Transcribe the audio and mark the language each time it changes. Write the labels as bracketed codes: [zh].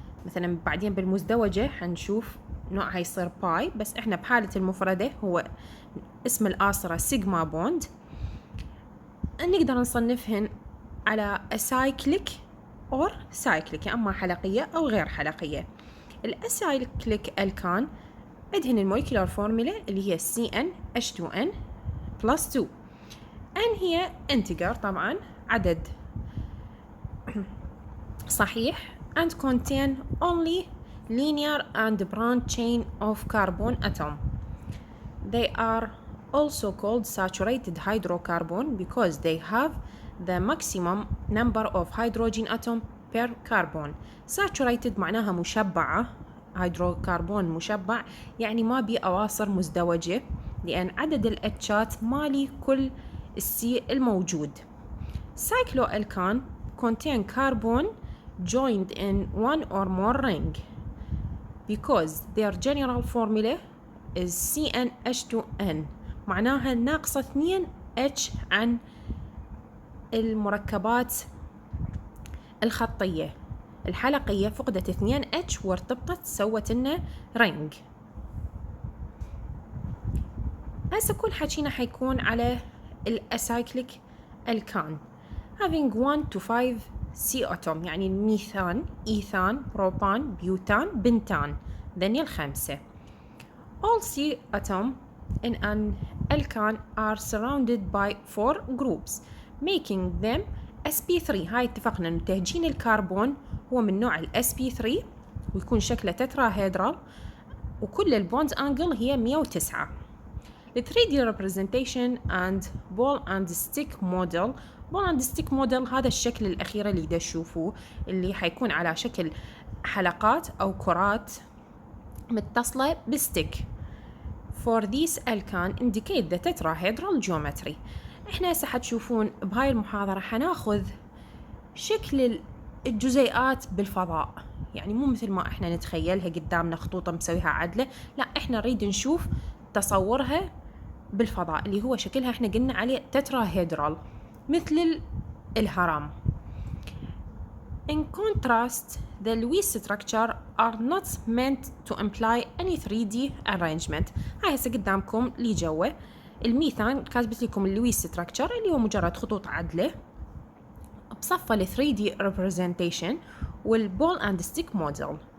[ar] مثلا بعدين بالمزدوجة حنشوف نوعها يصير باي، بس احنا بحالة المفردة هو اسم الآصرة سيجما بوند. نقدر نصنفهن على [en] acyclic or cyclic، [ar] أما حلقية أو غير حلقية. [en] الأسايكليك ألكان عندهن الموليكولار فورمولا اللي هي CnH2n plus 2. N هي integer [ar] طبعا عدد صحيح [en] and contain only linear and branch chain of carbon atom. They are also called saturated hydrocarbon because they have the maximum number of hydrogen atom per carbon. [ar] Saturated معناها مشبعة، هيدروكربون مشبع يعني ما بي أواصر مزدوجة، لأن عدد الأتشات مالي كل السي الموجود. [en] Cycloalkane contain carbon joined in one or more ring because their general formula is CnH2n، [ar] معناها ناقصة 2 H عن المركبات الخطية. الحلقية فقدت 2 H وارتبطت سوت لنا رينج. هسه كل حكينا حيكون على الأسايكليك ألكان [en] having 1 to 5 C atom، [ar] يعني الميثان، إيثان، بروبان، بيوتان، بنتان، ذني الخمسة. [en] All C atom in an alkane are surrounded by 4 groups making them sp3. [ar] هاي اتفقنا إنه تهجين الكربون هو من نوع ال sp3 ويكون شكله تتراهيدرال، وكل البوند أنجل هي 109. [en] The 3D representation and ball and stick model. ball and stick model [ar] هذا الشكل الأخير اللي دا تشوفوه، اللي حيكون على شكل حلقات أو كرات متصلة بستيك. [en] For these alkane indicate the tetrahedral geometry. [ar] احنا هسه حتشوفون بهاي المحاضرة حناخذ شكل الجزيئات بالفضاء، يعني مو مثل ما احنا نتخيلها قدامنا خطوطة مسويها عدلة، لا احنا نريد نشوف تصورها بالفضاء اللي هو شكلها احنا قلنا عليه تتراهيدرال مثل الهرم. [en] In contrast, the Lewis structure are not meant to imply any 3D arrangement. [ar] هاي هسه قدامكم لي جوه الميثان كاتبت لكم اللويس structure اللي هو مجرد خطوط عدلة بصفة ال 3D representation والبول اند ستيك موديل.